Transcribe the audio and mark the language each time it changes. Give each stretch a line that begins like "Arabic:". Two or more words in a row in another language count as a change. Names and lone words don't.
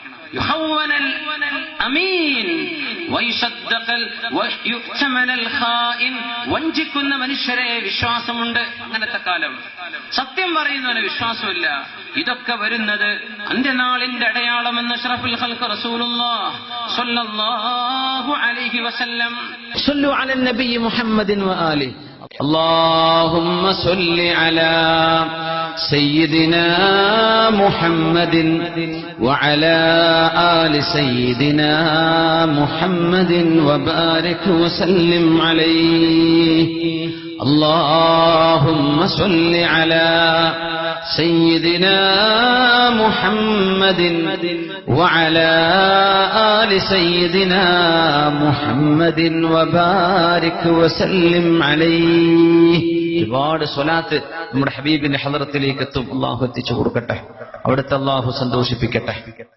Malayalam: വഞ്ചിക്കുന്ന മനുഷ്യരെ വിശ്വാസമുണ്ട്. അങ്ങനത്തെ കാലം. സത്യം പറയുന്നവന് വിശ്വാസമില്ല. ഇതൊക്കെ വരുന്നത് അന്ത്യനാളിന്റെ അടയാളമെന്ന്
Arabic: أشرف الخلق رسول الله صلى الله عليه وسلم. صلوا على النبي محمد وآله. اللهم صل على سيدنا محمد وعلى آل سيدنا محمد وبارك وسلم عليه. اللهم صل على سيدنا محمد وعلى آل سيدنا محمد وبارك وسلم عليه.
Malayalam: ഒരുപാട് സ്വലാത്ത് നമ്മുടെ ഹബീബിന്റെ ഹളറത്തിലേക്ക് എത്തും. അള്ളാഹു എത്തിച്ചു കൊടുക്കട്ടെ. അവിടുത്തെ അള്ളാഹു സന്തോഷിപ്പിക്കട്ടെ.